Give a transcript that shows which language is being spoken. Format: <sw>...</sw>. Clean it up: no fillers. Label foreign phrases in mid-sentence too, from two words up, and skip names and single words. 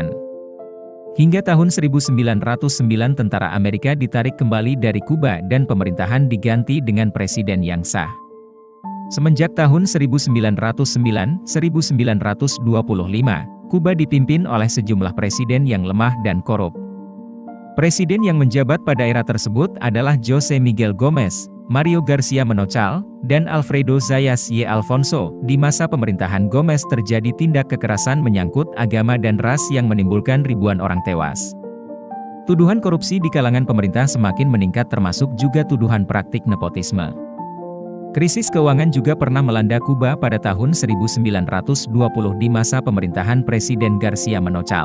<id>Hingga tahun 1909 tentara Amerika ditarik kembali dari Kuba dan pemerintahan diganti dengan presiden yang sah. Semenjak tahun 1909-1925, Kuba dipimpin oleh sejumlah presiden yang lemah dan korup. Presiden yang menjabat pada era tersebut adalah José Miguel Gómez, Mario García Menocal, dan Alfredo Zayas y Alfonso. Di masa pemerintahan Gómez terjadi tindak kekerasan menyangkut agama dan ras yang menimbulkan ribuan orang tewas. Tuduhan korupsi di kalangan pemerintah semakin meningkat termasuk juga tuduhan praktik nepotisme. Krisis keuangan juga pernah melanda Kuba pada tahun 1920 di masa pemerintahan Presiden García Menocal.</id>